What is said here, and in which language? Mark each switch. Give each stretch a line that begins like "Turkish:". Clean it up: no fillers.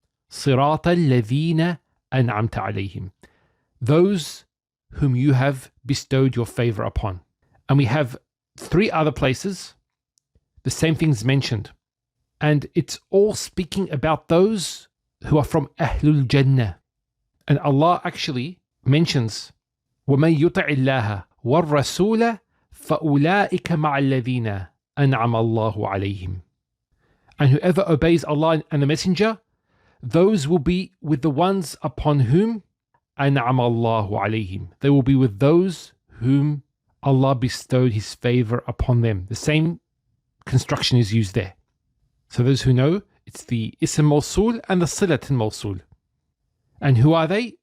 Arabic: صِرَاطَ الَّذِينَ أَنْعَمْتَ عَلَيْهِمْ,
English: those whom you have bestowed your favor upon. And we have 3 other places, the same things mentioned. And it's all speaking about those who are from Ahlul Jannah. And Allah actually mentions,
Arabic: وَمَنْ يُطِعِ اللَّهَ وَالرَّسُولَ فَأُولَٰئِكَ مَعَ الَّذِينَ أَنْعَمَ اللَّهُ عَلَيْهِمْ.
English: And whoever obeys Allah and the Messenger, those will be with the ones upon whom
Arabic: أَنْعَمَ اللَّهُ عَلَيْهِمْ.
English: They will be with those whom Allah bestowed His favor upon them. The same construction is used there. So those who know, it's the ism mawsul and the silat mawsul. And who are they?